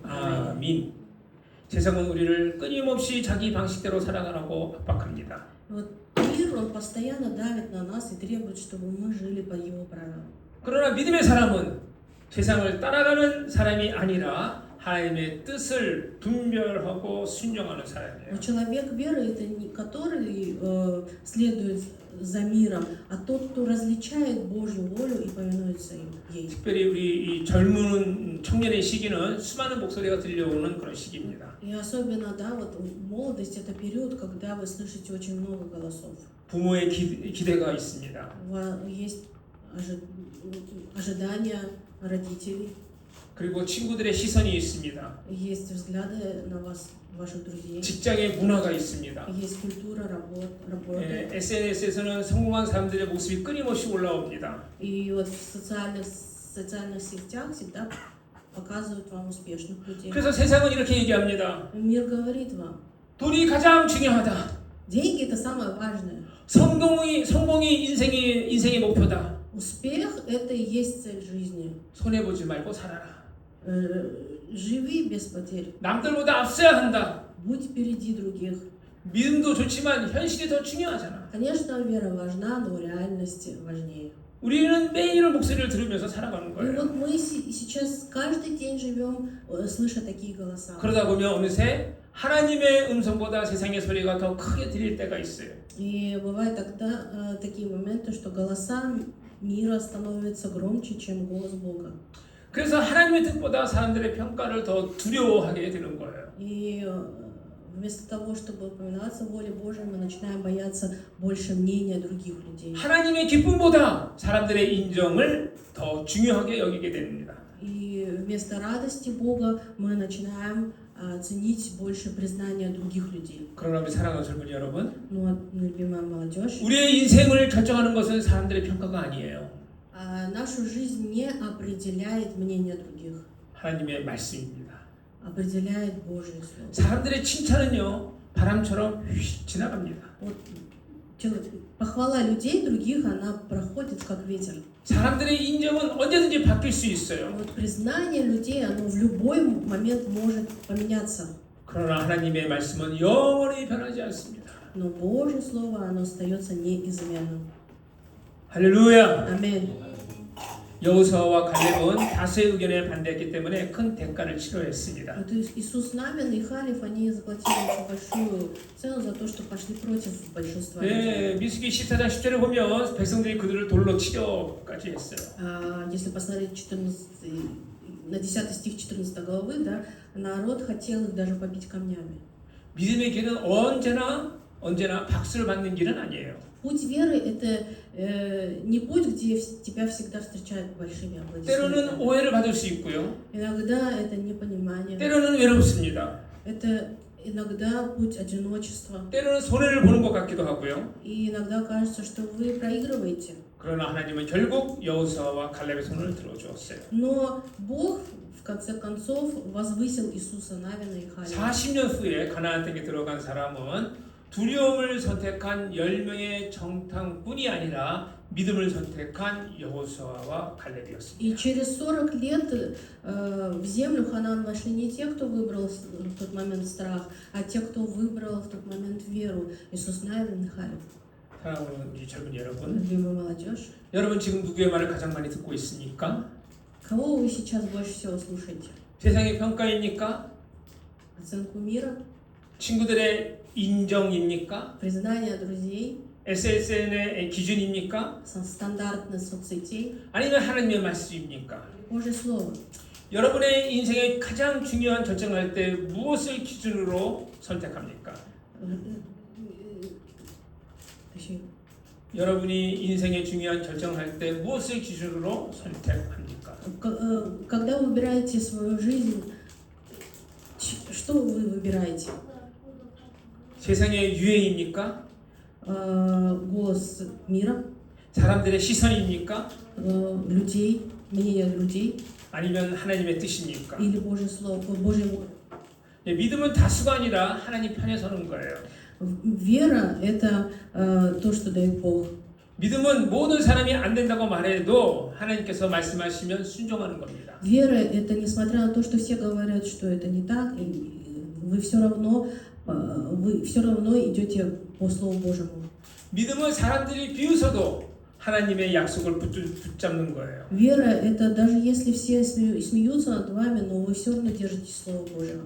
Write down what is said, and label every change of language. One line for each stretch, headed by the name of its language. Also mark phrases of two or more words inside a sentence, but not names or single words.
Korean: 아멘. 세상은 우리를 끊임없이 자기 방식대로 살아가라고 압박합니다.
Russian: Вот мир, он постоянно давит на нас и требует, чтобы мы жили по его правилам.
Korean: 그러나 믿음의 사람은 세상을 따라가는 사람이 아니라 하나님의 뜻을 분별하고 순종하는 사람이에요.
Russian: Но человек веры это не который следует за миром, а тот, кто различает Божью волю и повинуется ей.
Korean: 특별히 우리 이 젊은 청년의 시기는 수많은 목소리가 들려오는 그런 시기입니다.
Russian: И особенно, да, вот молодость это период, когда вы слышите очень много голосов.
Korean: 부모의 기대가 있습니다.
Russian: Есть ожидания родителей,
Korean: 그리고 친구들의 시선이 있습니다.
Russian: есть взгляды на вас, ваших друзей,
Korean: 직장의 문화가 있습니다.
Russian: есть культура работы.
Korean: SNS에서는 성공한 사람들의 모습이 끊임없이 올라옵니다.
Russian: И вот в социальных сетях всегда показывают вам успешных людей.
Korean: 그래서 세상은 이렇게 얘기합니다.
Russian: Мир говорит вам,
Korean: 돈이 가장 중요하다.
Russian: деньги это самое важное.
Korean: 성공이 인생의 목표다.
Russian: Успех это и есть цель жизни.
Korean: 손해 보지 말고 살아라.
Russian: Живи без потерь.
Korean: 남들보다 앞서야 한다.
Russian: Будь впереди других.
Korean: 믿음도 좋지만 현실이 더 중요하잖아.
Russian: Конечно, вера важна, но реальность важнее.
Korean: 우리는 매일 목소리를 들으면서 살아가는
Russian: И
Korean: 거예요.
Russian: вот мы сейчас каждый день живем, слыша такие голоса.
Korean: 그러다 보면 어느새 하나님의 음성보다 세상의 소리가 더 크게 들릴 때가 있어요.
Russian: И бывает тогда такие моменты, что голоса мира становятся громче, чем голос Бога.
Korean: 그래서 하나님의 뜻보다 사람들의 평가를 더 두려워하게 되는 거예요.
Russian: И вместо того, чтобы повиноваться воле Божьей, мы начинаем бояться больше мнения других людей.
Korean: 하나님의 기쁨보다 사람들의 인정을 더 중요하게 여기게 됩니다.
Russian: И вместо радости Бога мы начинаем ценить больше признания других людей.
Korean: 그러나 우리 사랑하는 젊은이 여러분,
Russian: Ну, любимая молодежь,
Korean: 우리의 인생을 결정하는 것은 사람들의 평가가 아니에요.
Russian: нашу жизнь не определяет мнение других,
Korean: 하나님의 말씀입니다.
Russian: определяет Божье Слово.
Korean: 사람들의 칭찬은요, 바람처럼 휙 지나갑니다.
Russian: Вот, похвала людей других, она проходит как ветер.
Korean: 사람들의 인정은 언제든지 바뀔 수 있어요.
Russian: Вот признание людей, оно в любой момент может поменяться.
Korean: 그러나 하나님의 말씀은 영원히 변하지 않습니다.
Russian: Но Божье Слово, оно остается неизменным.
Korean: 할렐루야.
Russian: Аминь.
Korean: 여호수아와 갈렙은 다수의 의견에 반대했기 때문에 큰 대가를 치러했습니다.
Russian: Вот Иисус Навин и Халев, они заплатили очень большую цену за то, что пошли против большинства людей.
Korean: 네, 민수기 14장 10절에 보면 백성들이 그들을 돌로 치려까지 했어요.
Russian: Если посмотреть 14, на 10 стих 14 главы, да, народ хотел их даже побить камнями.
Korean: 믿음의 길은 언제나 박수를 받는 길은 아니에요.
Russian: Путь веры – это не путь, где тебя всегда встречают большими
Korean: 때로는
Russian: аплодисментами.
Korean: 오해를 받을 수 있고요.
Russian: Иногда это непонимание,
Korean: 때로는 외롭습니다.
Russian: это иногда путь одиночества.
Korean: 때로는 손해를 보는 것 같기도 하고요.
Russian: И иногда кажется, что вы проигрываете.
Korean: 그러나 하나님은 결국 여호수아와 갈렙의 손을 들어주었어요.
Russian: Но Бог, в конце концов, возвысил Иисуса Навина и Халева.
Korean: 40년 후에 가나안 땅에 들어간 사람은 두려움을 선택한 10명의 정탐꾼이 아니라 믿음을 선택한 여호수아와 갈렙이었습니다.
Russian: И через 40 лет в землю Ханаан вошли не те, кто выбрал в тот момент страх, а те, кто выбрал в тот момент веру. Иисус Навин и Халев.
Korean: 사랑하는 우리 젊은 여러분,
Russian: Любимая молодежь.
Korean: 여러분 지금 누구의 말을 가장 많이 듣고 있습니까?
Russian: Кого вы сейчас больше всего слушаете?
Korean: 세상의 평가입니까?
Russian: Оценку мира?
Korean: 친구들의 인정입니까?
Russian: Признание друзей?
Korean: SSN의 기준입니까?
Russian: Стандартность соцсетей?
Korean: 아니면 하나님의 말씀입니까?
Russian: Божье Слово.
Korean: 여러분의 인생의 가장 중요한 결정할 때 무엇을 기준으로 선택합니까? 여러분이 인생의 중요한 결정할 때 무엇을 기준으로 선택합니까?
Russian: Когда вы выбираете свою жизнь, что вы выбираете?
Korean: 세상의 유행입니까?
Russian: Голос мира,
Korean: 사람들의 시선입니까?
Russian: людей, мнение людей
Korean: 아니면 하나님의 뜻입니까?
Russian: или Божье Слово, Божье воля?
Korean: 믿음은 다수가 아니라 하나님 편에 서는 거예요.
Russian: Вера – это то, что дает Бог.
Korean: 믿음은 모든 사람이 안 된다고 말해도 하나님께서 말씀하시면 순종하는 겁니다.
Russian: Вера – это несмотря на то, что все говорят, что это не так, вы все равно идете по Слову Божьему.
Korean: 믿음은 사람들이 비웃어도 하나님의 약속을 붙잡는 거예요.
Russian: Вера – это даже если все смеются над вами, но вы все равно держитесь Слова Божьего.